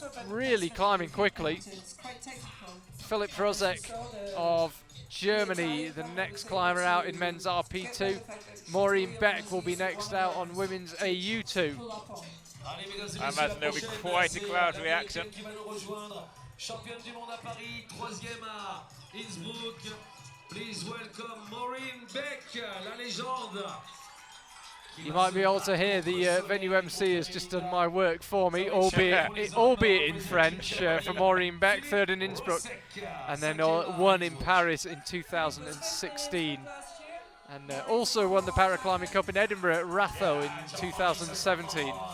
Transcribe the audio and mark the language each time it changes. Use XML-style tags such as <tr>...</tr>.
<en>Really climbing quickly. It's quite technical. Philip Rozek of Germany, the next climber out in men's RP2. Maureen Beck will be next out on women's AU2. I imagine there'll be quite a crowd reaction.</en> <fr>Championne du monde à Paris, troisième à Innsbruck.</fr> <en>Please welcome Maureen Beck,</en> <fr>la légende.</fr> <en>You might be able to hear the venue MC has just done my work for me, albeit in French, for Maureen Beck, third in Innsbruck, and then won in Paris in 2016. And also won the Paraclimbing Cup in Edinburgh at Ratho in 2017.</en>